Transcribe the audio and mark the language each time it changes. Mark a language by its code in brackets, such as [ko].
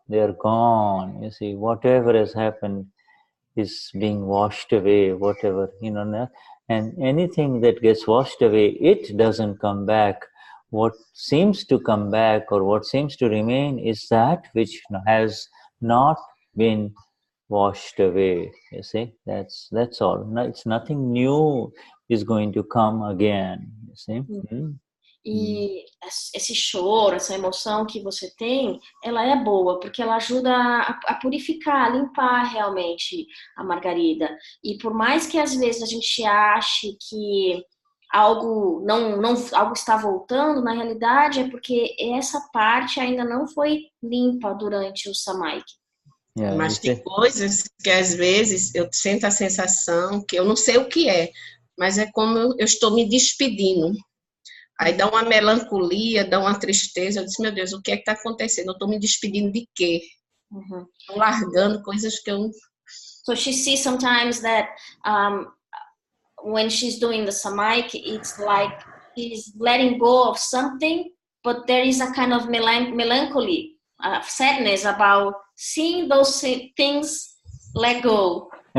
[en] They are gone. You see, whatever has happened is being washed away, whatever, and anything that gets washed away, it doesn't come back. What seems to come back or what seems to remain is that which has not been washed away. You see, that's all. No, it's nothing new is going to come again. You see. [pt] E esse choro, essa emoção que você tem, ela é boa, porque ela ajuda a purificar, a limpar realmente a Margarida. E por mais que às vezes a gente ache que algo algo está voltando, na realidade é porque essa parte ainda não foi limpa durante o Samaik. [en] Yeah, [pt] mas tem coisas que às vezes eu sinto a sensação que eu não sei o que é, mas é como eu estou me despedindo. Aí dá uma melancolia, dá uma tristeza. Eu disse, meu Deus, o que é que está acontecendo? Eu estou me despedindo de quê? Estou largando coisas que eu... [en] So she sees sometimes that when she's doing the Samaik, it's like she's letting go of something, but there is a kind of melancholy, sadness about seeing those things let go.